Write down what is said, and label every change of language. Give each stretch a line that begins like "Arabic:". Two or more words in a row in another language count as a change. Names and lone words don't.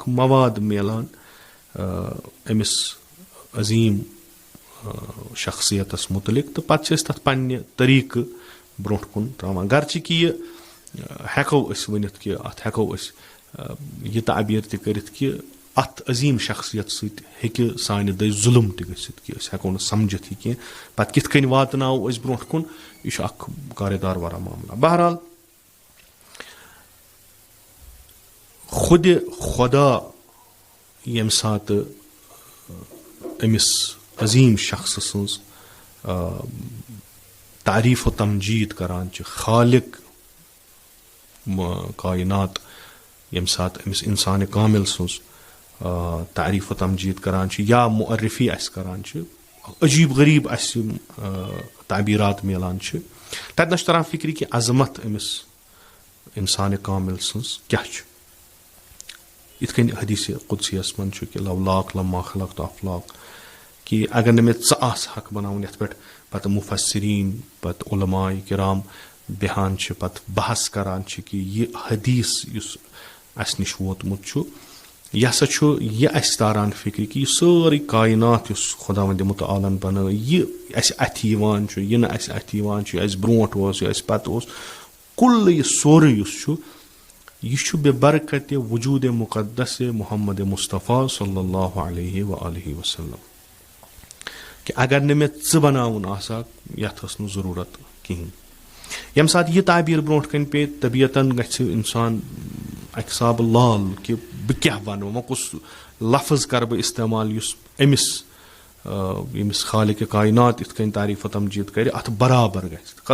Kashmiri: मवाद मिलान अमिस अजीम शख्सियतस मुतलिक तो पत् तथ पन्ने तरीक़ ब्रोट कुन त्रावान गर्चे कि यह हेको वनित कि अत हेको यह ताबीर त करित कि ات عظیم شخصیت سۭتۍ ہیٚکہِ سانہِ دٔے ظُلم تہِ گٔژھِتھ کہِ أسۍ ہٮ۪کو نہٕ سمجھِتھ یہِ کینٛہہ پتہٕ کِتھ کٔنۍ واتناوو أسۍ برونٛٹھ کُن یہِ چھُ اکھ کارِدار وارا معاملہ. بہرحال خُدِ خۄدا ییٚمہِ ساتہٕ أمِس عظیٖم شخصہٕ سٕنٛز تعریٖف و تمجیٖد کران چھِ, خالق کاینات ییٚمہِ ساتہٕ أمِس اِنسانِ کامِل سٕنٛز تعریٖف و تمجیٖد کران چھِ یا معرفی اَسہِ کران چھِ, عجیٖب غریٖب اَسہِ یِم تعبیٖرات میلان چھِ, تَتہِ نہ چھُ تران فِکرِ کہِ عظمت أمِس اِنسانِ کامِل سٕنٛز کیاہ چھِ. یِتھ کٔنۍ حدیٖثِ قُدسیَس منٛز چھُ کہِ
Arabic: لولاک لما خلقت افلاک,
Kashmiri: کہِ اگر نہٕ مےٚ ژٕ آسہَکھ بناوُن, یَتھ پٮ۪ٹھ پتہٕ مُفسریٖن پتہٕ علماء کرام بیٚہان چھِ پتہٕ بحث کران چھِ کہِ یہِ حدیٖث یُس اَسہِ نِش ووتمُت چھُ یہِ ہسا چھُ یہِ اَسہِ تاران فِکرِ کہِ یہِ سٲرٕے کاینات یُس خۄداوندِ مُتعالن بنٲے, یہِ اَسہِ اَتھِ یِوان چھُ, یہِ نہٕ اَسہِ اَتھِ یِوان چھُ, یہِ اَسہِ برونٛٹھ اوس, یہِ اَسہِ پتہٕ اوس, کُلہٕ یہِ سورُے یُس چھُ یہِ چھُ بے برکتِ وجوٗدِ مُقدس محمد مُصطفیٰ
Arabic: صلی اللہ علیہ وآلہ وسلم,
Kashmiri: کہِ اگر نہٕ مےٚ ژٕ بناوُن آسہَکھ یتھ ٲس نہٕ ضروٗرت کِہینۍ. ییٚمہِ ساتہٕ یہِ تعبیٖر برونٛٹھ کَنۍ پیٚیہِ طبیعتن گژھِ اِنسان اَکہِ حسابہٕ لال کہِ بہٕ کیاہ وَنہٕ, وۄنۍ کُس لفظ کرٕ بہٕ اِستعمال یُس أمِس خالقِ کاینات یِتھ کٔنۍ تعریٖف و تمجیٖد کرِ اتھ برابر گژھِ.